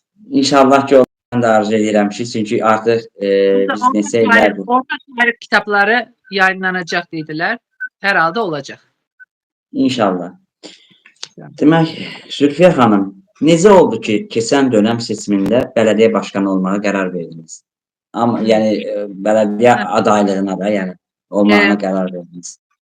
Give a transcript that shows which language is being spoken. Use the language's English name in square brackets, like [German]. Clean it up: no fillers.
[Azerbaijani] İnşallah ki ondan da arzu edirəm ki, çünki artıq biz neçə illərdir. [Turkish] Orta tarih kitapları yayınlanacak dediler. Herhalde olacak. İnşallah. [Azerbaijani] Demək, Zülfiyə xanım, necə oldu ki, keçən [Turkish] dönəm seçimində bələdiyyə başkanı [Azerbaijani] olmağa qərar verdiniz? Amma yəni bələdiyyə adaylığına da, yəni olmağına qərar verdiniz.